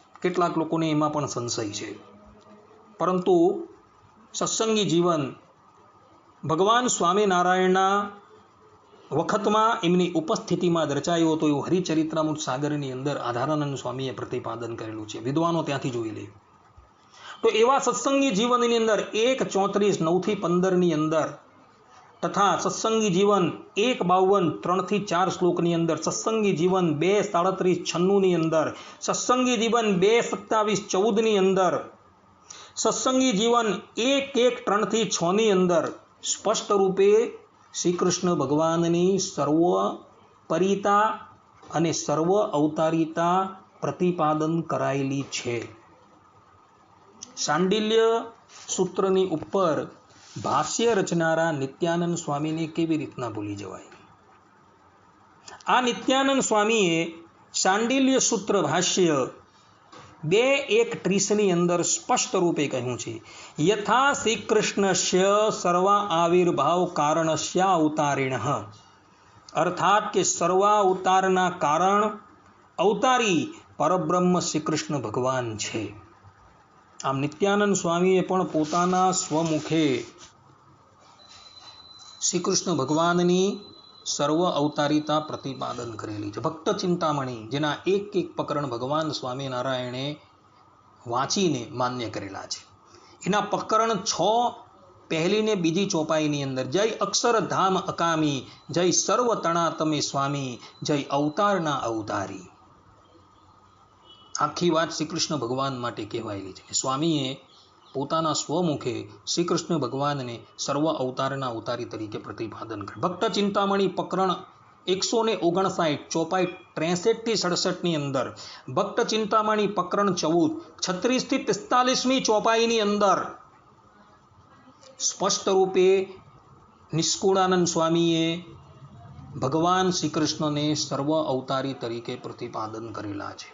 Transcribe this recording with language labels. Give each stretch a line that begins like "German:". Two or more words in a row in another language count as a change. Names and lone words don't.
Gujarati: કેટલાક લોકોને એમાં પણ સંશય છે, પરંતુ સત્સંગી જીવન ભગવાન સ્વામિનારાયણના વખતમાં એમની ઉપસ્થિતિમાં રચાયો હતો એવું હરિચરિત્રામૃત સાગરની અંદર આધારાનંદ સ્વામીએ પ્રતિપાદન કરેલું છે. વિદ્વાનો ત્યાંથી જોઈ લે. તો એવા સત્સંગી જીવનની અંદર 1:34 9-15 અંદર તથા સત્સંગી જીવન 1:52 3-4 શ્લોકની અંદર, સત્સંગી જીવન 2:37 96 અંદર, સત્સંગી જીવન 2:27 14 અંદર, સત્સંગી જીવન 1:1 3-6 અંદર સ્પષ્ટ રૂપે શ્રી કૃષ્ણ ભગવાનની સર્વપરિતા અને સર્વ અવતારિતા પ્રતિપાદન કરાયેલી છે. શાંડિલ્ય સૂત્રની ઉપર ભાષ્ય રચનારા નિત્યાનંદ સ્વામીને કેવી રીતના ભૂલી જવાય? આ નિત્યાનંદ સ્વામીએ શાંડિલ્ય સૂત્ર ભાષ્ય 2:1:30 અંદર સ્પષ્ટ રૂપે કહ્યું છે,
Sanskrit: યથા શ્રી કૃષ્ણસ્ય સર્વ આવિર્ભાવ કારણસ્ય અવતારિણઃ,
Gujarati: અર્થાત કે સર્વાવતારના કારણ અવતારી પરબ્રહ્મ શ્રી કૃષ્ણ ભગવાન છે. આમ નિત્યાનંદ સ્વામીએ પણ પોતાના સ્વમુખે શ્રી કૃષ્ણ ભગવાનની સર્વ અવતારિતા પ્રતિપાદન કરેલી છે. ભક્ત ચિંતામણી જેના એક એક પ્રકરણ ભગવાન સ્વામીનારાયણે વાંચીને માન્ય કરેલા છે, એના પ્રકરણ 6 પહેલી ને બીજી ચોપાઈ અંદર જય અક્ષરધામ અકામી, જય સર્વતણા તમે સ્વામી, જય અવતારના અવતારી. આખી વાત શ્રી કૃષ્ણ ભગવાન માટે કહેવાયેલી છે. સ્વામીએ પોતાના સ્વમુખે શ્રી કૃષ્ણ ભગવાન ને સર્વ અવતારના અવતારી તરીકે પ્રતિપાદન કર. ભક્ત ચિંતામણી પ્રકરણ 159 ચોપાઈ 63-67 અંદર, ભક્ત ચિંતામણી પ્રકરણ 14 36-45 ચોપાઈ અંદર સ્પષ્ટ રૂપે નિષ્કુળાનંદ સ્વામીએ ભગવાન શ્રી કૃષ્ણ ને સર્વ અવતારી તરીકે પ્રતિપાદન કરેલા છે.